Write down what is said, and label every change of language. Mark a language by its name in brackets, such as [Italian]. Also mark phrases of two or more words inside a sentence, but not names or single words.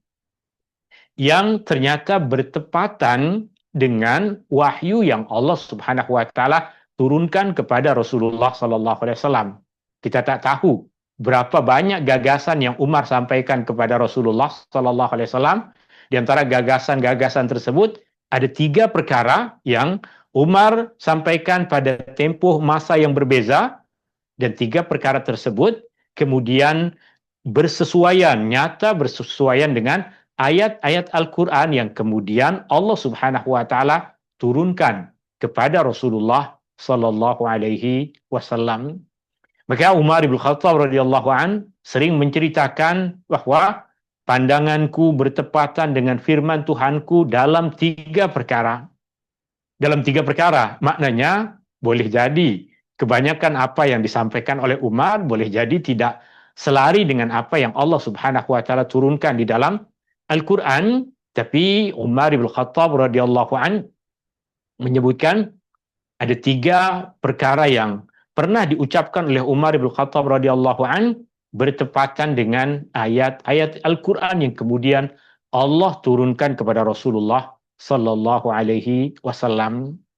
[Malay] yang ternyata bertepatan dengan wahyu yang Allah [Arabic] سبحانه وتعالى [Malay] turunkan kepada Rasulullah [Arabic] صلى الله عليه وسلم. [Malay] Kita tak tahu berapa banyak gagasan yang Umar sampaikan kepada Rasulullah [Arabic] صلى الله عليه وسلم. [Malay] Di antara gagasan-gagasan tersebut ada 3 perkara yang Umar sampaikan pada tempoh masa yang berbeza, dan 3 perkara tersebut kemudian nyata bersesuaian dengan ayat-ayat Al-Quran yang kemudian Allah [Arabic] سبحانه وتعالى [Malay] turunkan kepada Rasulullah [Arabic] صلى الله عليه وسلم. [Malay] Maka Umar bin Khattab [Arabic] رضي الله عن [Malay] sering menceritakan bahawa pandanganku bertepatan dengan firman Tuhanku dalam 3 perkara. Dalam 3 perkara, maknanya boleh jadi kebanyakan apa yang disampaikan oleh Umar boleh jadi tidak selari dengan apa yang Allah [Arabic] سبحانه وتعالى [Malay] turunkan di dalam Al-Quran, tapi Umar bin Khattab [Arabic] رضي الله عن [Malay] menyebutkan ada 3 perkara yang pernah diucapkan oleh Umar bin Khattab [Arabic] رضي الله عن [Malay] bertepatan dengan ayat-ayat Al-Quran yang kemudian Allah turunkan kepada Rasulullah [Arabic] صلى الله عليه وسلم.